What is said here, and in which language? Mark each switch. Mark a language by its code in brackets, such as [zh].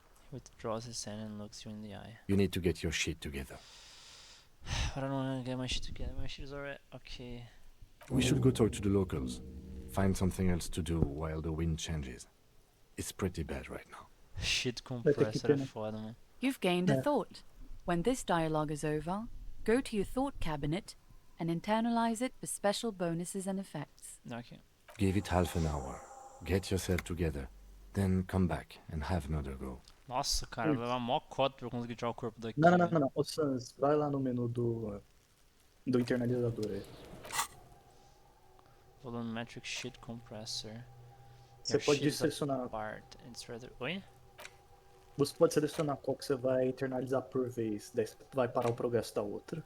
[en] He withdraws his hand and looks you in the eye. You need to get your shit together. I don't want to get my shit together. My shit is alright. Okay. We should go talk to the locals. Find something else to do while the wind changes. It's pretty bad right now. [pt] Shit compressor é foda, mano. [en] You've gained a thought. When this dialogue is over, go to your thought cabinet and internalize it for special bonuses and effects. Okay. Give it half an hour. Get yourself together. Then come back and have another go. [pt] Nossa, cara, vai levar mó cota pra eu conseguir tirar o corpo daqui. Não. Ô Sans, vai lá no menu do internalizador aí. [en] Volumetric shit compressor. [pt] Você [en] Your [pt] pode [en] shit is [pt] selecionar. [en] apart. It's rather... Oi? [pt] Você pode selecionar qual que você vai internalizar por vez. Daí você vai parar o progresso da outra.